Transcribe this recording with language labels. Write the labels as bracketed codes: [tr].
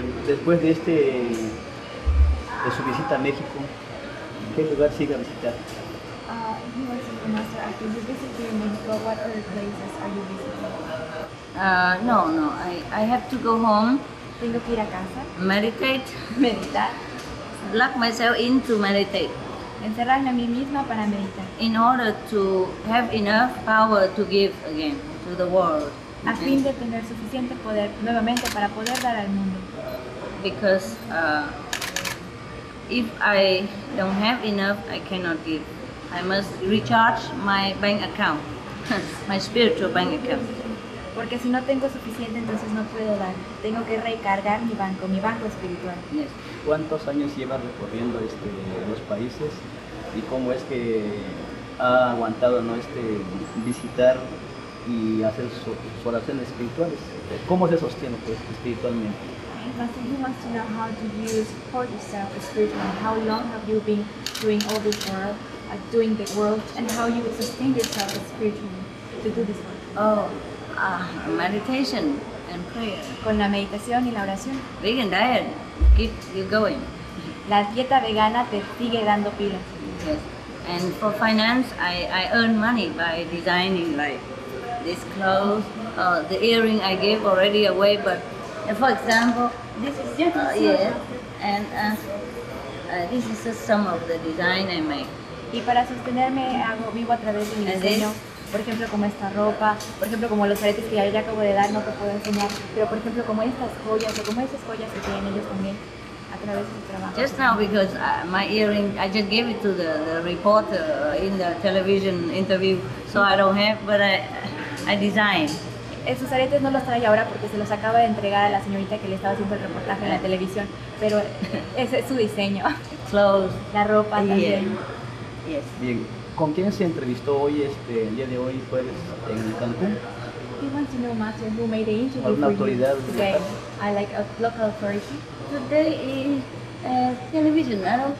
[es] Después de su visita a México, ¿qué lugar sigue a visitar? [en] Supreme Master, after you visit here in Mexico, what other places are you visiting? No, I have to go home, [es] Tengo que ir a casa, [en] meditate, [es] meditar, [en] lock myself in to meditate, [es] encerrarme a mí misma para meditar, [en] in order to have enough power to give again to the world. [es] a fin de tener suficiente poder nuevamente para poder dar al mundo. [en] Because if I don't have enough, I cannot give. I must recharge my bank account, my spiritual bank account. [es] Porque si no tengo suficiente, entonces no puedo dar. Tengo que recargar mi banco espiritual. [en] Yes. [es] ¿Cuántos años lleva recorriendo los países y cómo es que ha aguantado visitar y hacer sus oraciones espirituales? ¿Cómo se sostiene espiritualmente? [en] He wants to know how to support yourself spiritually. How long have you been doing all this work, doing the work, and how you sustain yourself spiritually to do this work? Meditation and prayer. [es] Con la meditación y la oración. [en] Vegan diet keep you going. [es] La dieta vegana te sigue dando pilas. [en] Yes. And for finance, I earn money by designing like this clothes. The earring I gave already away, but for example, this is just yes, and this is just some of the design I make. [es] Y para sostenerme vivo a través de mi diseño. Por ejemplo, como esta ropa, por ejemplo, como los aretes que ya acabo de dar, no te puedo enseñar, pero por ejemplo, como estas joyas o como esas joyas que tienen ellos también a través de su trabajo. [en] Just now, because my earring, I just gave it to the reporter in the television interview, so I don't have, but I designed. [es] Esos aretes no los trae ahora porque se los acaba de entregar a la señorita que le estaba haciendo el reportaje en la televisión, pero ese es su diseño. [en] Clothes. [es] La ropa también. [en] Yes. [es] Bien, ¿con quién se entrevistó hoy, el día de hoy, jueves, en Cancún? [en] He wants to know, Master, who made the interview [es] ¿Alguna [en] for you [es] autoridad [en] today? [es] local? [en] I like a local authority. Today is television, I don't